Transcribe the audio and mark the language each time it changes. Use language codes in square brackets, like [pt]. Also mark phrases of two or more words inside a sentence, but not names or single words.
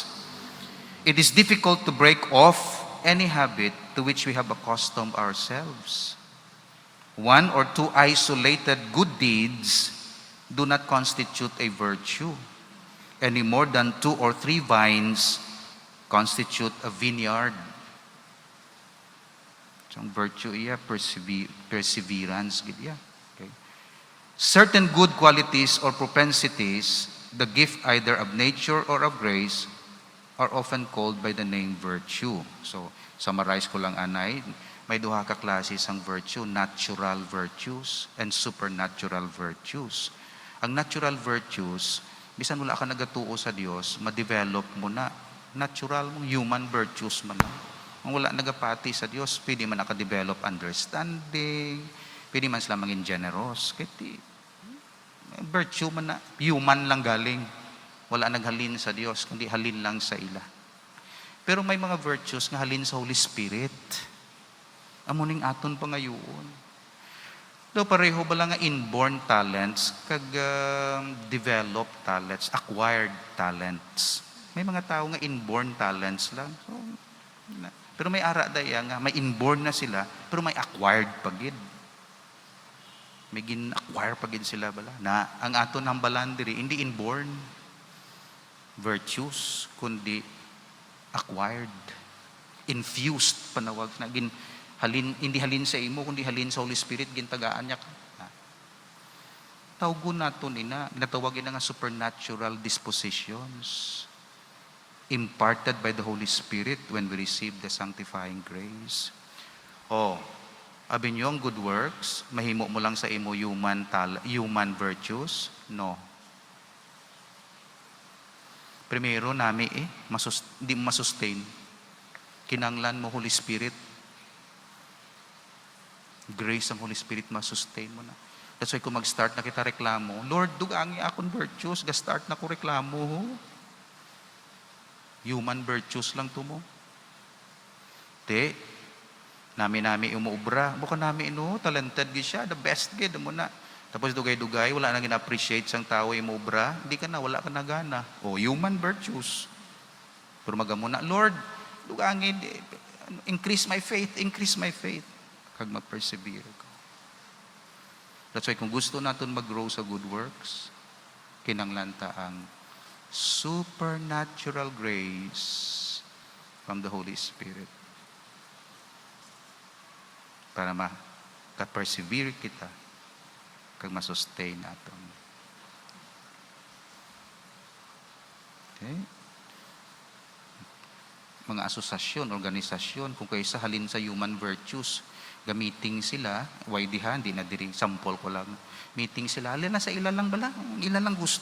[en] It is difficult to break off any habit to which we have accustomed ourselves. One or two isolated good deeds do not constitute a virtue, any more than 2 or 3 vines constitute a vineyard. So, [hil] ang virtue iya, perseverance, gid iya. [en] Certain good qualities or propensities, the gift either of nature or of grace, are often called by the name virtue. [hil] So, Summarize ko lang, anay, may duha ka klase sang virtue, [en] natural virtues and supernatural virtues. [hil] Ang [en] natural virtues, [hil] bisan wala ka nagatuo sa Dios, ma-develop mo na. Natural mong [en] human virtues [hil] man lang. Kung wala nagapati sa Dios, pwede man naka-develop understanding, pwede man sila maging generous. Kaya virtue man na, human lang galing. Wala naghalin sa Dios, kundi halin lang sa ila. Pero may mga virtues nga halin sa Holy Spirit. Amuning aton pa ngayon. Do pareho ba lang nga [en] inborn talents [hil] kag [en] developed talents, acquired talents. [hil] May mga tao nga [en] inborn talents [hil] lang. So, pero may ara daya nga may inborn na sila, pero may acquired pagid. May gin-acquire pagid sila bala. Na ang aton hambalan diri hindi [en] inborn virtues [hil] kundi acquired, infused panawag na halin, hindi halin sa imo kundi halin sa Holy Spirit gintagaan niya ka. Tawgon naton ina ginatawag ina nga [en] supernatural dispositions imparted by the Holy Spirit when we receive the sanctifying grace. [hil] Abi niyo ang [en] good works [hil] mahimo mo lang sa imo [en] human virtues? No. [hil] Primero nami hindi mo masustain. Kinanglan mo Holy Spirit. Grace ang Holy Spirit masustain mo na. [en] That's why [hil] kung mag-start na kita reklamo, Lord, dugangi akong virtues, ga-start na ko reklamo. [en] Human virtues [hil] lang to mo. Nami umuubra. Bukan nami talented gid siya, [en] the best [hil] gid mo na. Tapos dugay-dugay, wala na gina-appreciate sang tao yung obra, hindi ka na, wala ka na gana. [en] Human virtues. [hil] Pero magamo na, Lord, dugangin, [en] increase my faith. [hil] Kag mag-persevere ko. [en] That's why [hil] kung gusto natin mag-grow sa [en] good works, [hil] kinanglanta ang [en] supernatural grace from the Holy Spirit. [hil] Para ka-persevere kita kag masustain naton. [en] Okay? [hil] Mga asosasyon, organisasyon, kung kaysa halin sa [en] human virtues, [hil] gamiting sila, waydihan, di na diri, sample ko lang, meeting sila, halin na sa ila lang bala, ila lang gusto.